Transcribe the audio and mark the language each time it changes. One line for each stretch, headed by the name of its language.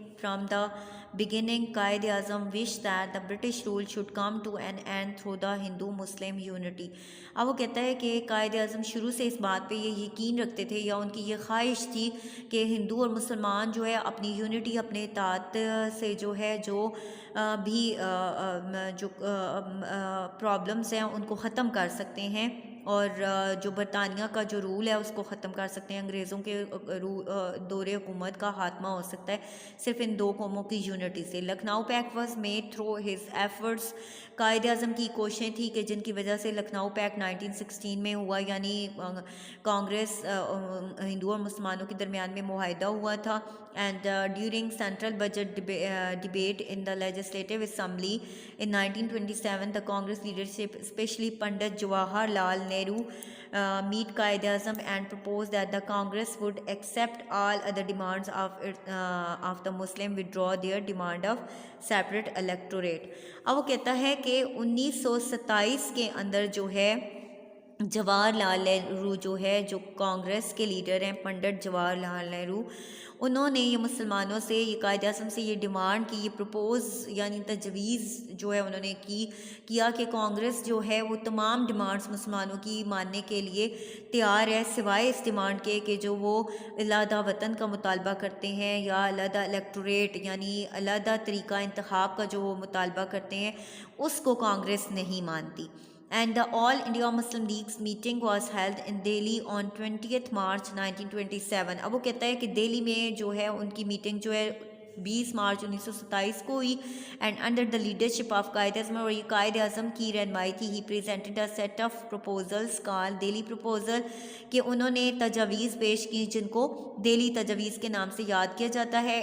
English: From the beginning Quaid Azam wish that the British rule should come to an end through the Hindu Muslim unity.
Urdu: اب وہ کہتا ہے کہ قائد اعظم شروع سے اس بات پہ یہ یقین رکھتے تھے یا ان کی یہ خواہش تھی کہ ہندو اور مسلمان جو ہے اپنی یونٹی، اپنے اتحاد سے جو ہے جو بھی جو پرابلمس ہیں ان کو ختم کر سکتے ہیں، اور جو برطانیہ کا جو رول ہے اس کو ختم کر سکتے ہیں، انگریزوں کے دور حکومت کا خاتمہ ہو سکتا ہے صرف ان دو قوموں کی یونٹی سے.
English: Lucknow pact was made through his efforts.
Urdu: Quaid Azam کی کوششیں تھیں کہ جن کی وجہ سے لکھنؤ پیکٹ 1916 میں ہوا، یعنی کانگریس ہندو اور مسلمانوں کے درمیان میں معاہدہ ہوا تھا.
English: And during central budget debate in the legislative assembly in 1927 the Congress leadership, especially Pandit Jawaharlal Nehru, meet Qaid Azam and proposed that the Congress would accept all other demands of the Muslim, withdraw their demand of separate electorate.
Urdu: اب وہ کہتا ہے کہ 1927 کے اندر جو ہے جواہر لال نہرو جو ہے، جو کانگریس کے لیڈر ہیں پنڈت جواہر لال نہرو، انہوں نے یہ مسلمانوں سے، یہ قائد اعظم سے یہ ڈیمانڈ کی، یہ پروپوز یعنی تجویز جو ہے انہوں نے کیا کہ کانگریس جو ہے وہ تمام ڈیمانڈز مسلمانوں کی ماننے کے لیے تیار ہے، سوائے اس ڈیمانڈ کے کہ جو وہ علیحدہ وطن کا مطالبہ کرتے ہیں یا علیحدہ الیکٹوریٹ یعنی علیحدہ طریقہ انتخاب کا جو وہ مطالبہ کرتے ہیں اس کو کانگریس نہیں مانتی.
English: And the All India Muslim League's meeting was held in Delhi on 20th March 1927.
Urdu: اب وہ کہتا ہے کہ دہلی میں جو ہے ان کی میٹنگ جو ہے 20 مارچ 1927 کو ہوئی.
English: and under the leadership of Quaid Azam,
Urdu: اور یہ قائد اعظم کی رہنمائی تھی،
English: he presented a set of proposals call Delhi proposal,
Urdu: کہ انہوں نے تجاویز پیش کی جن کو دہلی تجاویز کے نام سے یاد کیا جاتا ہے.